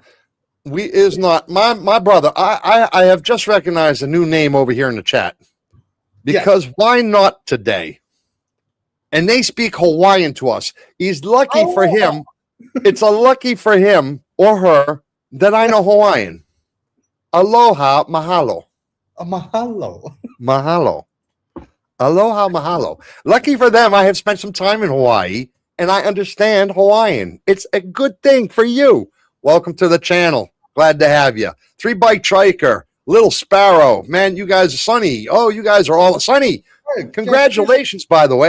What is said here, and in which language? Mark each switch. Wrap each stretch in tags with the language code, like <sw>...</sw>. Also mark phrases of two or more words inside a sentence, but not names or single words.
<en>We is not my brother. I have just recognized a new name over here in the chat. Yes. Because why not today? And they speak Hawaiian to us. He's lucky for him. It's a lucky for him or her that I know Hawaiian.</en> <haw>Aloha, mahalo. Mahalo. Mahalo. Aloha, mahalo.</haw> <en>Lucky for them, I have spent some time in Hawaii and I understand Hawaiian. It's a good thing for you. Welcome to the channel. Glad to have you. 3-Bike Triker, Little Sparrow. Man, you guys are Sunny. Oh, you guys are all Sunny. Congratulations, by the way.</en>